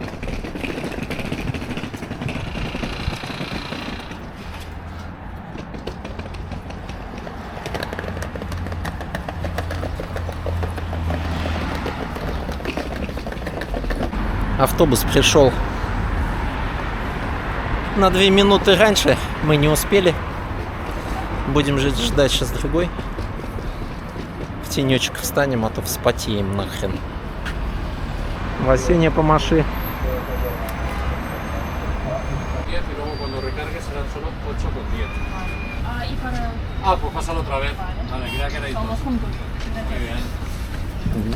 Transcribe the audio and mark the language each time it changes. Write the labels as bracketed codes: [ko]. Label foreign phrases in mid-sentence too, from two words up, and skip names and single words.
[ru] Автобус пришел на 2 минуты раньше. Мы не успели. Будем ждать сейчас другой. В тенечек встанем, а то вспотеем нахрен. Васеня, помаши. [es] Pues pásalo otra vez. Vale, creía que era ahí. Vamos juntos. Muy bien.